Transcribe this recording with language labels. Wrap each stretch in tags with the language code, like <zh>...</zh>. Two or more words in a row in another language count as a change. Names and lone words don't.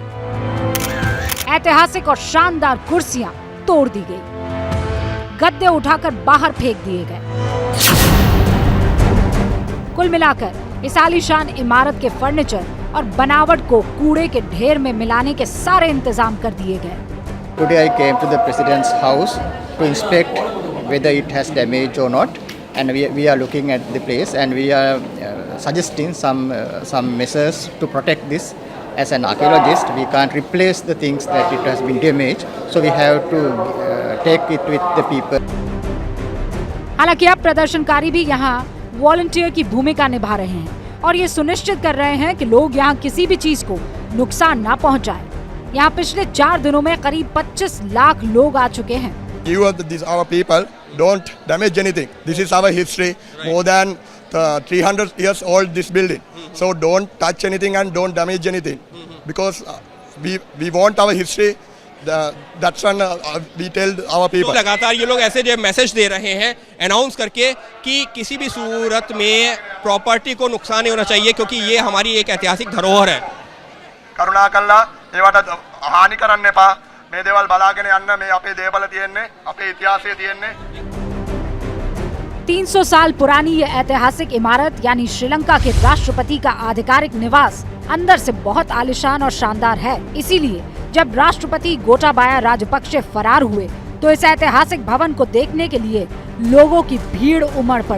<hi>ऐतिहासिक और शानदार कुर्सियां तोड़ दी गई। गद्दे उठाकर बाहर फेंक दिए गए। कुल मिलाकर इस आलीशान इमारत के फर्नीचर और बनावट को कूड़े के ढेर में मिलाने के सारे इंतजाम कर दिए गए।</hi> <en>Today I came to the President's house to inspect whether it has damage or not, and we are looking at the place and we are suggesting some measures to protect this. As an archaeologist, we can't replace the things that it has been damaged, so we have to take it with the people.</en> <hi>हालांकि अब प्रदर्शनकारी भी यहाँ वॉलंटियर की भूमिका निभा रहे हैं और ये सुनिश्चित कर रहे हैं कि लोग यहाँ किसी भी चीज को नुकसान ना पहुँचाएं। यहाँ पिछले 4 दिनों में करीब 25 लाख लोग आ चुके हैं।</hi> <en>You are our people. Don't damage anything. This is our history. More than 300 years old this building. So don't touch anything and don't damage anything. Because we want our history. That's when we tell our people.</en> <hi>लगातार ये लोग ऐसे जो मैसेज दे रहे हैं अनाउंस करके कि किसी भी सूरत में प्रॉपर्टी को नुकसान नहीं होना चाहिए, क्योंकि ये हमारी एक ऐतिहासिक धरोहर है।</hi> <si>කරුණාකරලා ඒවට හානි කරන්න එපා. මේ දේවල් බලාගෙන යන්න. මේ අපේ දේපල තියෙන්නේ, අපේ ඉතිහාසය තියෙන්නේ.</si> <hi>300 साल पुरानी ये ऐतिहासिक इमारत यानी श्रीलंका के राष्ट्रपति का आधिकारिक निवास अंदर से बहुत आलीशान और शानदार है। इसीलिए जब राष्ट्रपति गोटाबाया राजपक्षे फरार हुए तो इस ऐतिहासिक भवन को देखने के लिए लोगों की भीड़ उमड़ पड़ी।</hi>